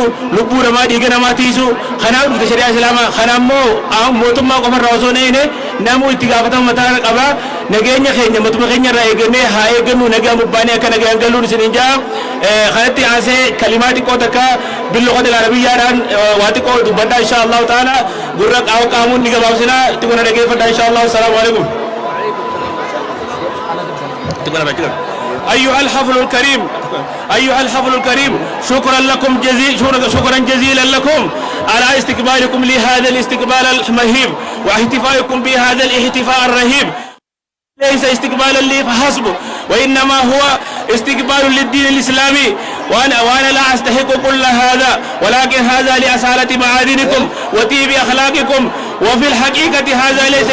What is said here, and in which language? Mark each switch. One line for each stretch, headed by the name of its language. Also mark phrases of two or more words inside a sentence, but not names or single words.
Oromo: lubbuu namaa dhiiga namaa tiisu kanaaf dhufte shari'aa islaamaa kanaammoo mootummaa qofarraa osoo neene namuu itti gaafatama mataa qaba nageenya keenya mootummaa keenya irraa eegannee haa eegannu nagaa mubbaanii akka nagaan galuun isin hin jaa kanatti aansee kalimaa xiqqoo takka billuqota arabiyyaadhaan waa xiqqoo dubbadhaa
Arabic: إن شاء الله تعالى
Oromo: gurra qaamuun ni gabaabsinaa itti gona dhageeffadhaa
Arabic: إن شاء الله السلام عليكم. أيها الحفل الكريم أيها الحفل الكريم شكرا لكم شكرا جزيلا لكم على استقبالكم لهذا الاستقبال المهيب واحتفائكم بهذا الاحتفاء الرهيب ليس استقبالا لي فحسب وإنما هو استقبال للدين الإسلامي وأنا لا أستحق كل هذا ولكن هذا لأصالة معادنكم وطيب أخلاقكم وفي الحقيقة هذا ليس